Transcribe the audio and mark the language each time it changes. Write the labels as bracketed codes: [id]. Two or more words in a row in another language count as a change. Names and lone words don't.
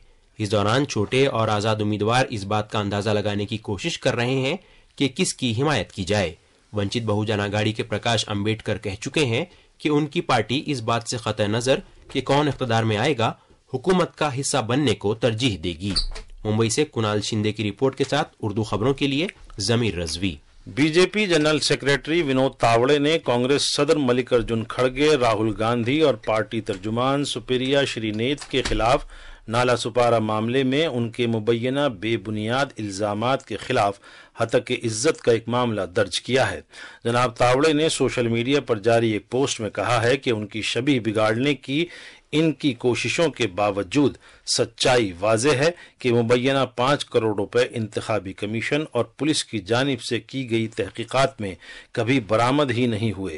[ur] اس دوران چھوٹے اور آزاد امیدوار اس بات کا اندازہ لگانے کی کوشش کر رہے ہیں کہ کس کی حمایت کی جائے۔ ونچت بہوجن اگھاڑی کے پرکاش امبیڈکر کہہ چکے ہیں کہ ان کی پارٹی اس بات سے قطع نظر کہ کون اقتدار میں آئے گا، حکومت کا حصہ بننے کو ترجیح دے گی۔ ممبئی سے کنال شندے کی رپورٹ کے ساتھ اردو خبروں کے لیے ضمیر رضوی۔ بی جے پی [en] general secretary [ur] ونود تاوڑے نے کانگریس صدر ملک ارجن کھڑگے، راہل گاندھی اور پارٹی ترجمان سپریا شری نیت کے خلاف نالا سپارہ معاملے میں ان کے مبینہ بے بنیاد الزامات کے خلاف ہتک عزت کا ایک معاملہ درج کیا ہے۔ جناب تاوڑے نے [en] social media [ur] پر جاری ایک پوسٹ میں کہا ہے کہ ان کی شبیہ بگاڑنے کی ان کی کوششوں کے باوجود سچائی واضح ہے کہ مبینہ 5 کروڑ روپے انتخابی کمیشن اور پولیس کی جانب سے کی گئی تحقیقات میں کبھی برآمد ہی نہیں ہوئے۔